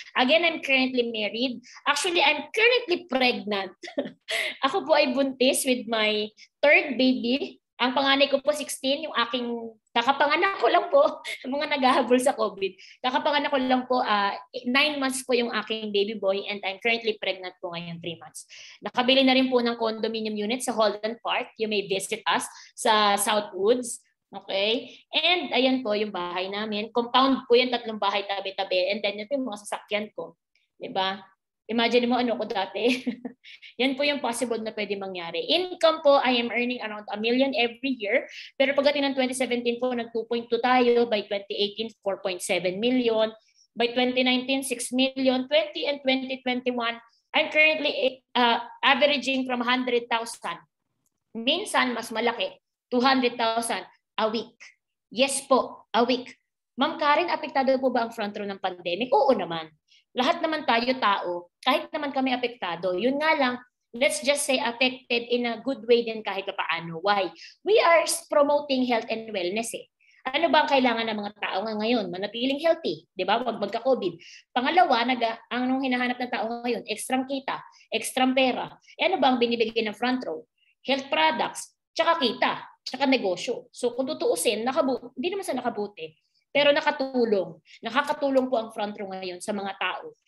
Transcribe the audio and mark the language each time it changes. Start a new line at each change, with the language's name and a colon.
English: Again, I'm currently married. Actually, I'm currently pregnant.
Filipino: Ako po ay buntis
English: with my third baby.
Filipino: Ang panganay ko po 16, yung aking kakapanganak ko lang po, mga naghahabol sa COVID. Kakapanganak ko lang po, 9 months po yung aking baby boy
English: and I'm currently pregnant
Filipino: po ngayon 3 months. Nakabili na rin po ng condominium unit sa Holden Park.
English: You may visit us
Filipino: sa Southwoods. Okay? And ayan po yung bahay namin. Compound po yung 3 bahay tabi-tabi. And then yun po yung mga sasakyan ko. Diba? Imagine mo ano ko dati. Yan po yung possible na pwede mangyari.
English: Income po, I am earning around 1 million every year.
Filipino: Pero pagdating ng 2017 po, nag 2.2 tayo.
English: By 2018, 4.7 million. By 2019, 6 million. 20 and 2021, I'm currently averaging from 100,000.
Filipino: Minsan, mas malaki, 200,000 a week. Yes po, a week. Ma'am Karen, apektado po ba ang front row ng pandemic? Oo naman. Lahat naman tayo tao, kahit naman kami apektado. Yun nga lang,
English: let's just say affected in a good way
Filipino: din kahit paano. Why?
English: We are promoting health and wellness eh.
Filipino: Ano ba ang kailangan ng mga tao ngayon? Manatiling healthy, di ba? Huwag magka-COVID. Pangalawa, ang hinahanap ng tao ngayon, extrang kita, extrang pera. E ano ba ang binibigay ng front row? Health products, tsaka kita, tsaka negosyo. So kung tutuusin, hindi naman sa nakabuti. Pero nakakatulong po ang front row ngayon sa mga tao.